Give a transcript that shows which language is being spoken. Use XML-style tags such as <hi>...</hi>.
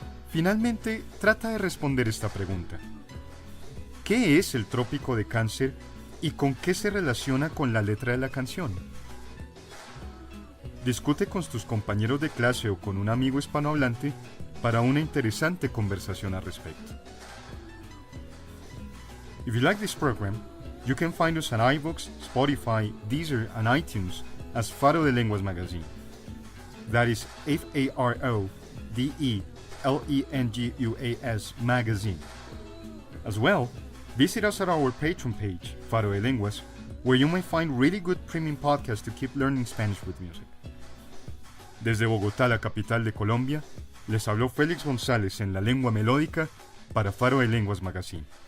<es>Finalmente, trata de responder esta pregunta. ¿Qué es el Trópico de Cáncer y con qué se relaciona con la letra de la canción? Discute con tus compañeros de clase o con un amigo hispanohablante para una interesante conversación al respecto.</es> <en>If you like this program, you can find us on iVoox, Spotify, Deezer, and iTunes as Faro de Lenguas Magazine. That is FARODELENGUAS Magazine. As well, visit us at our Patreon page, Faro de Lenguas, where you may find really good premium podcasts to keep learning Spanish with music.</en> <es>Desde Bogotá, la capital de Colombia, les habló Félix González en la lengua melódica para Faro de Lenguas Magazine.</es>